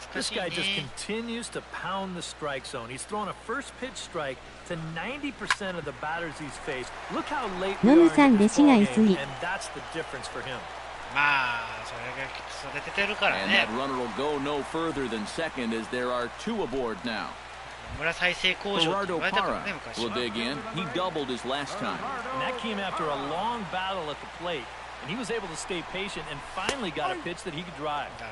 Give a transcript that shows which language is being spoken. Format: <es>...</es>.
<en>This guy just continues to pound the strike zone. He's thrown a first pitch strike to 90% of the batters he's faced. Look how late we are in the ball game, and that's the difference for him. And that runner will go no further than second as there are 2 aboard now.</en> <ja>村再生工場って言われたからね、昔は。</ja> <en>will dig in. He doubled his last time. And that came after a long battle at the plate, and he was able to stay patient and finally got a pitch that he could drive.</en>